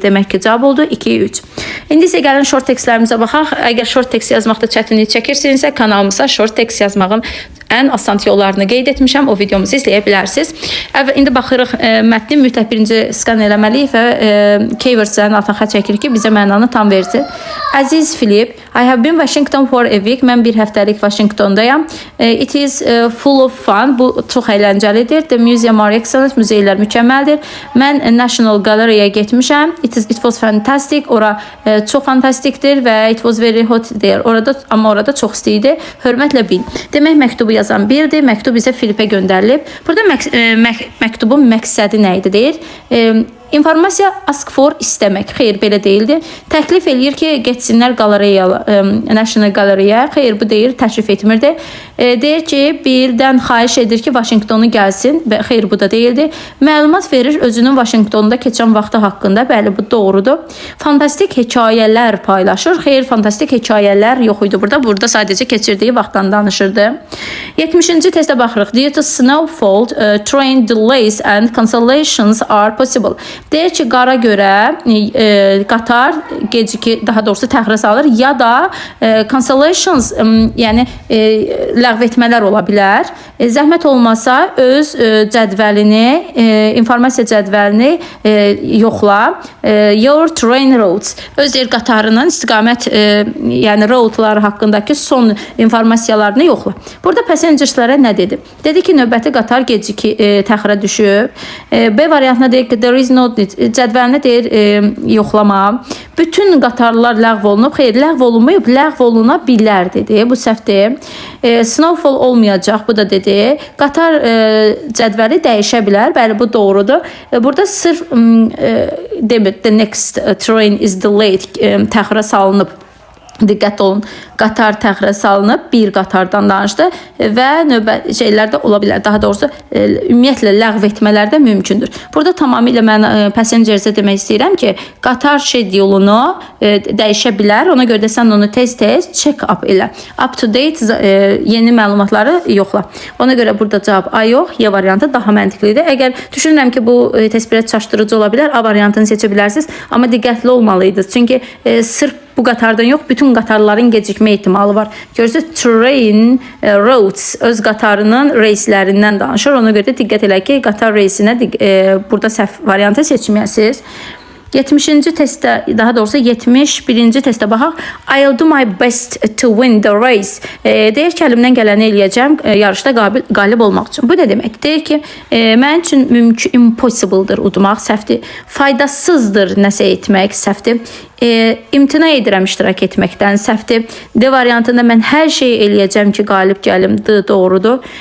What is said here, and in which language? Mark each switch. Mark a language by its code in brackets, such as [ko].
[az] Demək ki, cavab oldu 2-3. İndi isə gəlin short textlərimizə baxaq. Əgər short text yazmaqda çətinlik çəkirsinizsə, kanalımıza short text yazmağın ən asan yollarını qeyd etmişəm. O videomuzu izləyə bilərsiniz. İndi baxırıq mətni mütləq birinci skan eləməliyik və keywordslərin altına xətt çəkirik ki, bizə mənanı tam versin. Əziz [en] Filip, I have been Washington for a week. [az] Mən bir həftəlik Washingtondayam. [en] It is full of fun. [az] Bu çox əyləncəlidir. [en] The museum are excellent. [az] Muzeylər mükəmməldir. Mən National Gallery-yə getmişəm. [en] It was fantastic. [az] Ora çox fantastikdir və [en] it was very hot there. [az] Amma orada çox isti idi. Hörmətlə bil. Demək məktubu yazan birdir. Məktub bizə Filipə göndərilib. Burada məktubun məqsədi nə idi deyir? İnformasiya [en] ask for [az] istəmək. Xeyr, belə deyildi. Təklif eləyir ki, getsinlər qalereyaya, National Gallery-yə. Xeyr, bu deyir, təklif etmirdi. Deyir ki, birdən xahiş edir ki, Washingtonu gəlsin. Xeyr, bu da deyildi. Məlumat verir özünün Washingtonda keçən vaxtı haqqında. Bəli, bu doğrudur. Fantastik hekayələr paylaşır. Xeyr, fantastik hekayələr yox idi burada. Burada sadəcə keçirdiyi vaxtdan danışırdı. 70-ci testə baxırıq. [en] Due to snowfall, train delays and cancellations are possible. [az] Deyir ki, qara görə qatar daha doğrusu təxirə salır ya da cancellations, yəni ləğv etmələr ola bilər. Zəhmət olmasa öz cədvəlini, informasiya cədvəlini yoxla. [en] Your train routes. [az] Öz deyir qatarının istiqamət, yəni routları haqqındakı son informasiyalarını yoxla. Burada passengerslərə nə dedi? Dedi ki, növbəti qatar təxirə düşüb. B variantına deyir ki, [en] there is no [az] cədvəlinə deyir yoxlama. Bütün qatarlar ləğv olunub. Xeyr, ləğv olunmayıb, ləğv oluna bilər dedi. Bu səhvdir. Snowfall olmayacaq, bu da dedi. Qatar cədvəli dəyişə bilər. Bəli, bu doğrudur. Burada sırf demir, [en] the next train is delayed, [az] təxirə salınıb. Diqqət olun, qatar təxirə salınıb, bir qatardan danışdı və növbət şeylər də ola bilər. Daha doğrusu ümumiyyətlə ləğv etmələr də mümkündür. Burada tamamilə mən passengersə demək istəyirəm ki, qatar şedulunu dəyişə bilər. Ona görə də sən onu tez-tez [en] check up [az] elə. [en] Up to date [az] yeni məlumatları yoxla. Ona görə burada cavab A yox, Y variantı daha məntiqlidir. Əgər düşünürəm ki, bu test biraz çaşdırıcı ola bilər, A variantını seçə bilərsiniz, amma diqqətli olmalıydınız. Çünki sırf bu qatardan yox, bütün qatarların gecikmə ehtimalı var. Görürsünüz, train routes öz qatarının reyslərindən danışır. Ona görə də diqqət elə ki, qatar reysinə burada səhv variantı seçməyəsiniz. 70-ci testdə, daha doğrusu 71-ci testdə baxaq. [en] I'll do my best to win the race. [az] Deyir ki, əlimdən gələni eləyəcəm yarışda qalib olmaq üçün. Bu nə demək? Deyir ki, mənim üçün impossible-dır udmaq, səhvdir. Faydasızdır nəsə etmək, səhvdir. İmtina edirəm iştirak etməkdən, səhvdir. D variantında mən hər şeyi eləyəcəm ki, qalib gəlim. D doğrudur.